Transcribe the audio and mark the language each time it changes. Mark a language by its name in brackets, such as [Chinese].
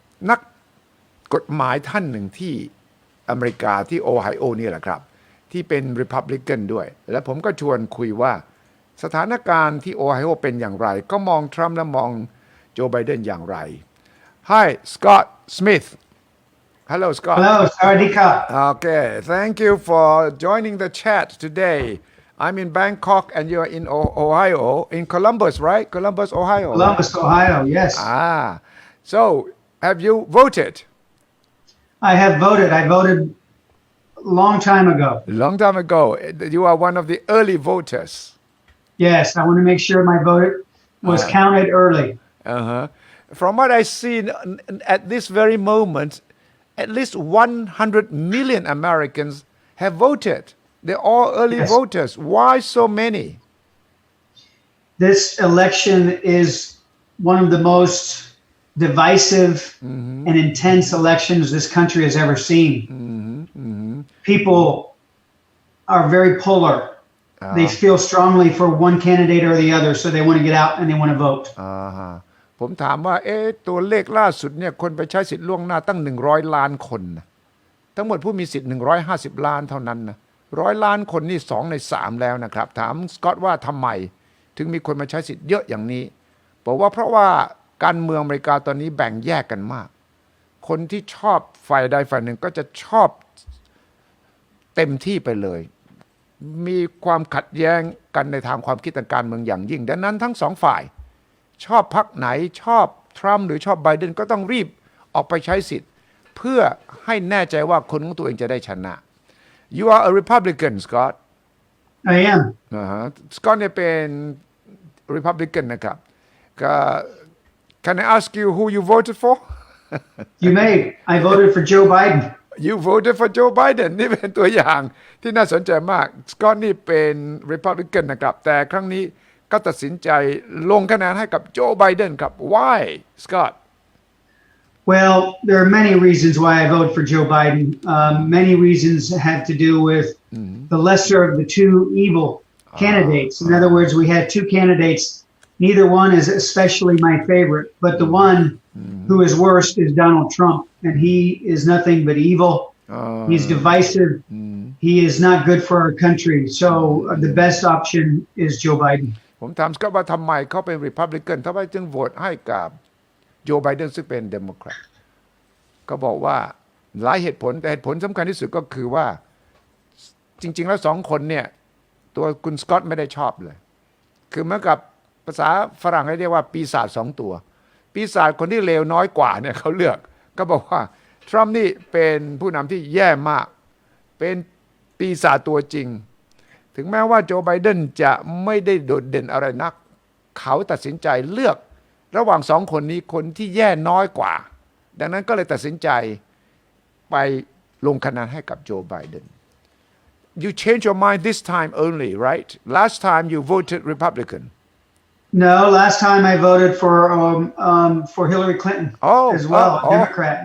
[Thai] นักกฎหมายท่านหนึ่งที่อเมริกาที่โอไฮโอนี่แหละครับที่เป็น Republican ด้วยและผมก็ชวนคุยว่าสถานการณ์ที่โอไฮโอเป็นอย่างไรก็มองทรัมป์และมองโจไบเดนอย่างไร [English] Hi Scott Smith Hello Scott Hello [Thai] สวัสดีครับ [English] Okay thank you for joining the chat today I'm in Bangkok and you're in Ohio in Columbus right Columbus Ohio Columbus Ohio yes So have you voted I have voted I voted long time ago You are one of the early voters Yes I want to make sure my vote was counted early From what I see at this very moment at least 100 million Americans have voted they're all early voters why so many This election is one of the most divisive and intense elections this country has ever seen People are very polar They feel strongly for one candidate or the other so they want to get out and they want to vote [Thai] ผมถามว่าตัวเลขล่าสุดเนี่ยคนไปใช้สิทธิ์ล่วงหน้าตั้ง100 ล้านคนนะทั้งหมดผู้มีสิทธิ์150 ล้านเท่านั้นนะ100 ล้านคนนี่2 ใน 3แล้วนะครับถามสกอตว่าทำไมถึงมีคนมาใช้สิทธิ์เยอะอย่างนี้บอกว่าเพราะว่าการเมืองอเมริกาตอนนี้แบ่งแยกกันมากคนที่ชอบฝ่ายใดฝ่ายหนึ่งก็จะชอบ เต็มที่ไปเลยมีความขัดแย้งกันในทางความคิดทางการเมืองอย่างยิ่งดังนั้นทั้งสองฝ่ายชอบพรรคไหนชอบทรัมป์หรือชอบไบเดนก็ต้องรีบออกไปใช้สิทธิ์เพื่อให้แน่ใจว่าคนของตัวเองจะได้ชนะ [English] You are a Republican Scott I am [Thai] Scott เนี่ยเป็น Republican นะครับ [English] Can I ask you who you voted for You may I voted for Joe Biden You voted for Joe Biden [Thai] นี่เป็นตัวอย่างที่น่าสนใจมาก Scott นี่เป็น Republican นะครับแต่ครั้งนี้ก็ตัดสินใจลงคะแนนให้กับโจไบเดนครับ [English] Why Scott Well there are many reasons why I vote for Joe Biden many reasons have to do with the lesser of the two evil candidates In other words we had two candidates Neither one is especially my favorite, but the one who is worst is Donald Trump, and he is nothing but evil. He's divisive. He is not good for our country. So the best option is Joe Biden. [Thai] ผมถามก็ว่าทำไมเขาเป็น Republican ทำไมจึงโหวตให้กับโจไบเดนซึ่งเป็น Democrat ก็บอกว่าหลายเหตุผลแต่เหตุผลสำคัญที่สุดก็คือว่า จริงๆแล้วสองคนเนี่ยตัวคุณสกอตไม่ได้ชอบเลยคือเหมือนกับภาษาฝรั่งเรียกว่าปีศาจ2 ตัวปีศาจคนที่เลวน้อยกว่าเนี่ยเขาเลือกก็บอกว่าทรัมป์นี่เป็นผู้นำที่แย่มากเป็นปีศาจตัวจริง ถึงแม้ว่าโจไบเดนจะไม่ได้โดดเด่นอะไรนักเขาตัดสินใจเลือกระหว่าง2 คนนี้คนที่แย่น้อยกว่าดังนั้นก็เลยตัดสินใจไปลงคะแนนให้กับโจไบเดน [English] You change your mind this time only right last time you voted Republican No, last time I voted for Hillary Clinton as well, Democrat.